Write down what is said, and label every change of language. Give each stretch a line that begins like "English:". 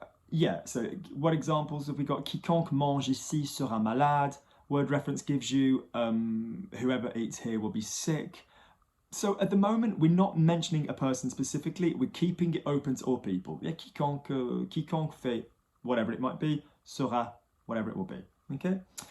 English: Yeah, so what examples have we got?
French: Quiconque mange ici sera malade.
English: Word reference gives you whoever eats here will be sick. So at the moment, we're not mentioning a person specifically. We're keeping it open to all people. Yeah,
French: quiconque fait
English: whatever it might be, sera whatever it will be. Okay.